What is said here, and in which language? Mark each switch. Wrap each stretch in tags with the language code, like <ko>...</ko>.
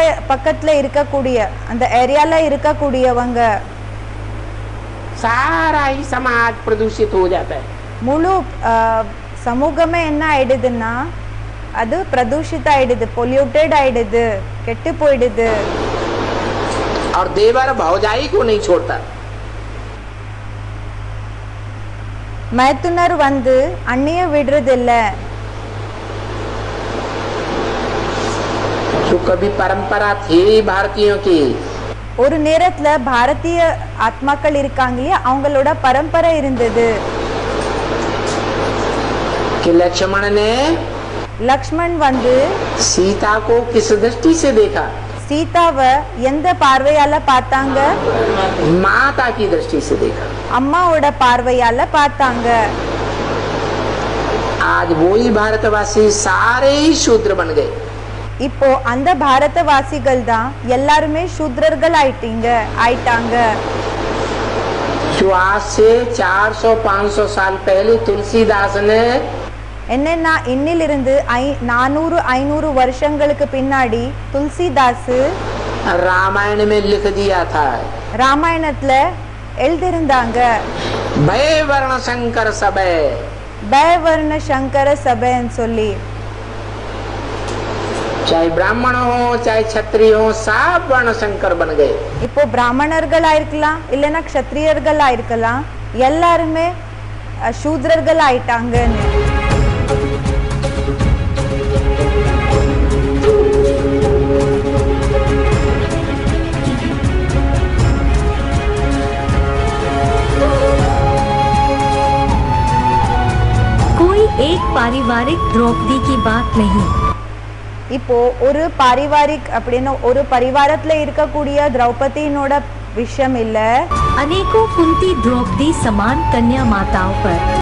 <ta>பக்கத்துல இருக்கக்கூடிய அந்த ஏரியால இருக்கக்கூடியவங்க,</ta> <hi>सारा ही समाज प्रदूषित हो जाता है।</hi> <ta>முழு சமூகமே என்ன ஆயிடுதுன்னா அது பிரதூஷிත ஆயிடுது, பொல்யூட்டட் ஆயிடுது, கெட்டு போயிடுது.</ta> <hi>और देवर भौजाई को नहीं छोड़ता।</hi> <ta>மைத்துனர் வந்து அண்ணிய விடுறது இல்ல.</ta> <hi>जो कभी परंपरा थी भारतीयों की,</hi> <ta>ஒரு நேரத்துல பாரதிய ஆத்மாக்கள் இருக்காங்க இல்லையா, அவங்களோட பரம்பரை இருந்தது.</ta> <hi>कि लक्ष्मण ने</hi> <ta>லக்ஷ்மண் வந்து</ta> <hi>सीता को किस दृष्टि से देखा?</hi> <ta>சீதாவை எந்த பார்வையால பார்த்தாங்க?</ta> <hi>माता की दृष्टि से देखा।</hi> <ta>அம்மாவோட பார்வையால பார்த்தாங்க.</ta> <hi>आज वही भारतवासी सारे ही शूद्र बन गए।</hi> <ta>இப்போ அந்த பாரதவாசிகள் தான் எல்லாருமே சூத்ரர்கள் ஆயிட்டாங்க.</ta> <hi>जो आज से 400-500 साल पहले तुलसीदास ने</hi> <ta>என்னன்னா இன்னிலிருந்து 400-500 வருஷங்களுக்கு பின்னாடி துளசிதாஸ்</ta> <hi>रामायण में लिख दिया था,</hi> <ta>ராமாயணத்துல எழுதியிருந்தாங்க,</ta> <hi>भय वर्ण शंकर सबे,</hi> <ta>பயவர்ண சங்கர சபைன்னு சொல்லி.</ta> <hi>चाहे ब्राह्मण हो चाहे क्षत्रिय हो, सब वर्ण शंकर बन गए।</hi> <ta>இப்போ பிராமணர்களா இருக்கலாம் இல்லைன்னா க்ஷத்ரியர்களா இருக்கலாம், எல்லாருமே சூத்ரர்கள் ஆயிட்டாங்கன்னு.</ta> <hi>कोई एक पारिवारिक द्रौपदी की बात नहीं।</hi> <ta>இப்போ ஒரு பாரிவாரிக் அப்படின்னு ஒரு பரிவாரத்துல இருக்கக்கூடிய திரௌபதியினோட விஷயம் இல்ல.</ta> <hi>अनेकों कुंती द्रौपदी समान कन्या माताओं पर</hi>